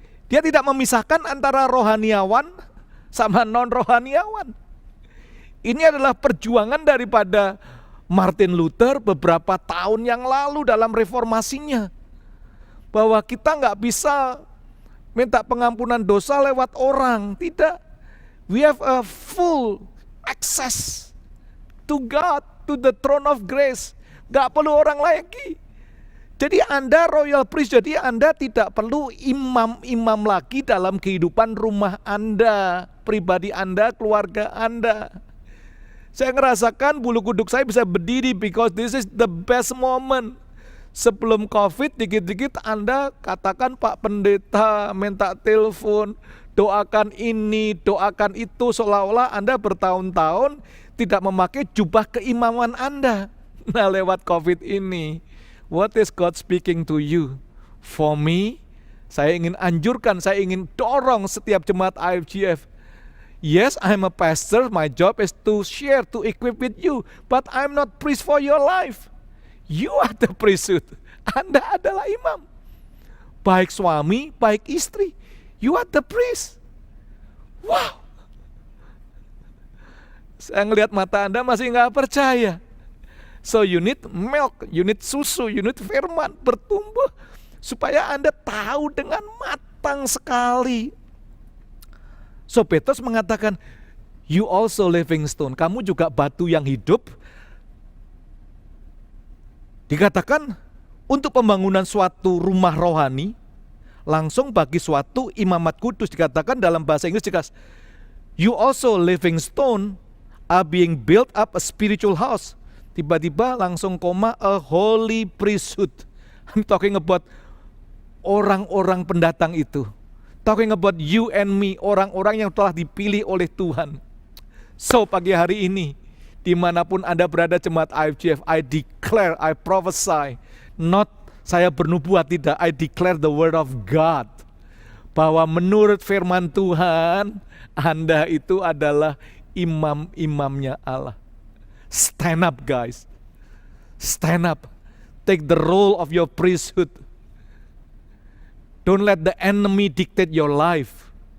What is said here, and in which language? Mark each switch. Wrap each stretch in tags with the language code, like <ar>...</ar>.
<id>Dia tidak memisahkan antara rohaniawan sama non-rohaniawan. Ini adalah perjuangan daripada Martin Luther beberapa tahun yang lalu dalam reformasinya. Bahwa kita nggak bisa minta pengampunan dosa lewat orang. Tidak.</id> <en>We have a full access to God, to the throne of grace.</en> <id>Nggak perlu orang lagi. Jadi Anda royal priest, jadi Anda tidak perlu imam-imam lagi dalam kehidupan rumah Anda, pribadi Anda, keluarga Anda. Saya ngerasakan bulu kuduk saya bisa berdiri</id> <en>because this is the best moment.</en> <id>Sebelum COVID dikit-dikit Anda katakan Pak Pendeta minta telepon, doakan ini, doakan itu, seolah-olah Anda bertahun-tahun tidak memakai jubah keimaman Anda. Nah, lewat COVID ini,</id> <en>what is God speaking to you? For me,</en> <id>saya ingin anjurkan, saya ingin dorong setiap jemaat IFGF.</id> <en>Yes, I'm a pastor, my job is to share, to equip with you, but I'm not priest for your life. You are the priesthood.</en> <id>Anda adalah imam. Baik suami, baik istri.</id> <en>You are the priest. Wow.</en> <id>Saya ngelihat mata Anda masih nggak percaya.</id> <en>So you need milk, you need susu, you need</en> <id>firman bertumbuh. Supaya Anda tahu dengan matang sekali.</id> <en>So</en> <id>Petrus mengatakan,</id> <en>you also living stone.</en> <id>Kamu juga batu yang hidup. Dikatakan untuk pembangunan suatu rumah rohani, langsung bagi suatu imamat kudus. Dikatakan dalam bahasa Inggris,</id> <en>you also living stone are being built up a spiritual house.</en> <id>Tiba-tiba langsung koma,</id> <en>a holy priesthood. I'm talking about</en> <id>orang-orang pendatang itu.</id> <en>Talking about you and me,</en> <id>orang-orang yang telah dipilih oleh Tuhan. So pagi hari ini, dimanapun Anda berada jemaat IFGF,</id> <en>I declare, I prophesy, not</en> <id>saya bernubuat, tidak,</id> <en>I declare the word of God,</en> <id>bahwa menurut firman Tuhan, Anda itu adalah imam-imamnya Allah.</id> <en>Stand up guys, stand up, take the role of your priesthood. Don't let the enemy dictate your life.</en>